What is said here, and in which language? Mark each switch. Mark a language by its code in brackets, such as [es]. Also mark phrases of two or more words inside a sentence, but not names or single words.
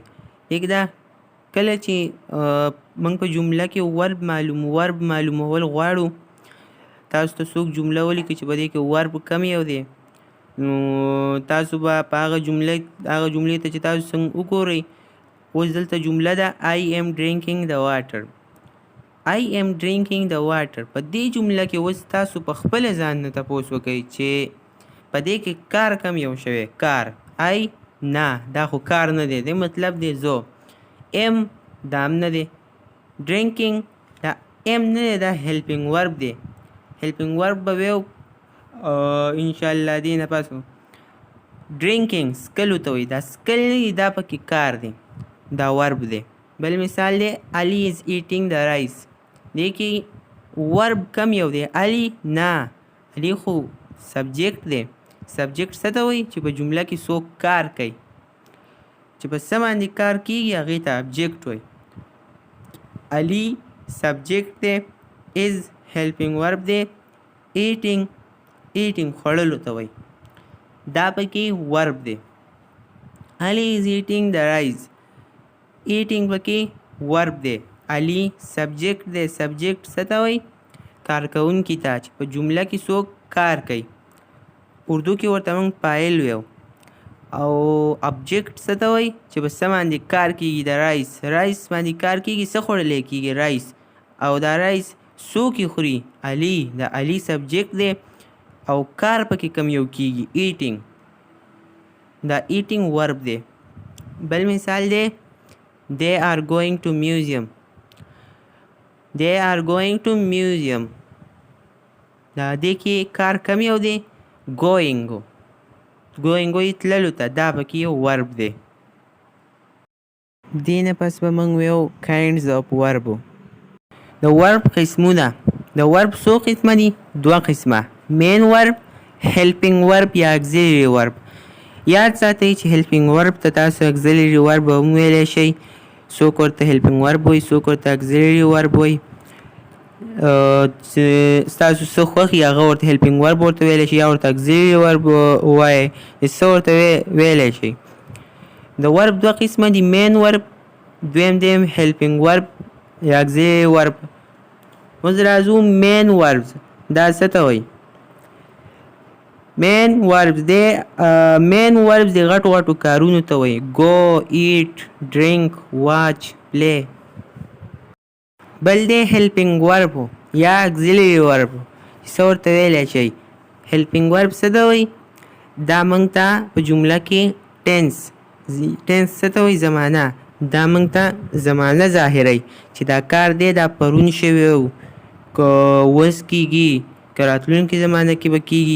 [ps] دا کله چې موږ په جمله کې ورب معلومول غواړو، تاسو ته څوک جمله ولیکي چې په دې کې ورب کم یو دی، نو تاسو به په هغه جملې ته چې تاسو څنګه وګورئ، اوس دلته جمله ده [en] I am drinking the water. I am drinking the water. [ps] په دې جمله کې اوس تاسو په خپله ځان نه تپوس وکئ چې په دې کې کار کم یو شوی. کار I نه، دا خو کار نه دی، دی مطلب دی زو. am دا هم نه دی. drinking دا am نه دی، دا [en] helping verb [ps] دی. [en] helping verb [ps] به ویو انشاءالله دې نه پس drinking سکلو ته وایي. دا سکل نه دی، دا پکې کار دی، دا ورب دی. بل مثال دی [en] Ali is eating the rice. [ps] دې کې ورب کم یو دی. Ali نه، Ali خو سبجیکټ دی. سبجیکټ څه ته وایي؟ چې په جمله کې څوک کار کوي، چې په څه باندې کار کیږي هغې ته ابجیکټ وایي. Ali سبجیکټ دی. [en] is helping verb [ps] دی. eating خوړلو ته وایي، دا پکې ورب دی. [en] Ali is eating the rice. eating [ps] پکې ورب دی. Ali سبجیکټ دی. سبجیکټ څه ته وایي؟ کارکوونکي ته، چې په جمله کې څوک کار کوي. اردو کې ورته موږ فاعل ویو. او ابجیکټ څه ته وایي؟ چې په څه باندې کار کیږي. د رایس باندې کار کیږي، څه خوړلی کیږي؟ رایس. او دا رایس څوک یې خوري؟ علي. د علي سبجیکټ دی او کار پکې کم یو کیږي. eating دا eating ورب دی. بل مثال دی [en] they are going to museum. they are going to museum. [ps] دا دې کې کار کم یو دی. going وایي تللو ته، دا پکې یو ورب دی. دې نه پس به موږ ویو [en] kinds of verb. [ps] د ورب قسمونه. د ورب څو قسمه دي؟ 2 قسمه. [en] main verb, helping verb یا auxiliary verb. [ps] یاد ساتئ چې [en] helping verb [ps] ته تاسو [en] auxiliary verb [ps] هم ویلی شئ. څوک ورته [en] helping verb [ps] وایي، څوک ورته [en] auxiliary verb [ps] وایي. ستاسو څه خوښ وي هغه ورته [en] helping verb [ps] ورته ویلی شي، یا ورته [en] auxiliary verb [ps] وایي، څه ورته ویلی شي. د verb 2 قسمه دي. [en] main verb, [ps] دویم دی [en] helping verb [ps] یا [en] auxiliary verb. [ps] اوس راځو [en] main verbs. [ps] دا څه ته وایي؟ [en] main verbs [ps] دی غټو کارونو ته وایي. [en] go, eat, drink, watch, play. [ps] بل دی [en] helping verb [ps] یا [en] auxiliary verb [ps] چې څه ورته ویلی شئ. [en] helping verb [ps] څه ته وایي؟ دا موږ ته په جمله کې ټینس څه ته وایي؟ زمانه. دا موږ ته زمانه ظاهروي چې دا کار دی دا پرون شوی و، که اوس کېږي، که راتلونکې زمانه کې به کېږي.